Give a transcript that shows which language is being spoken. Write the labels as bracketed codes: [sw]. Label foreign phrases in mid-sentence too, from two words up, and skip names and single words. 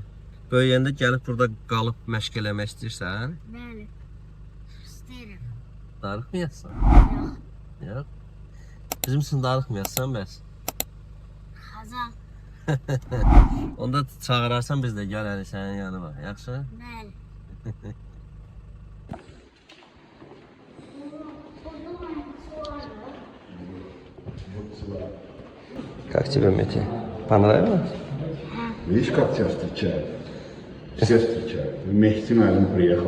[az] Böyüyəndə gəlib burada qalıb məşq eləmək istəyirsən? Bəli. İstəyirəm. Darıxmayasın? Yox. Yox. Bizim üçün darıxmayasın bəs. Xazal. Onda çağırarsan biz də gələrik sənin yanına. Yaxşı? Bəli. [ru] Как тебе, Мити? Понравилось? Видишь, как тебя встречают? Все встречают. Вместе Алим приехал.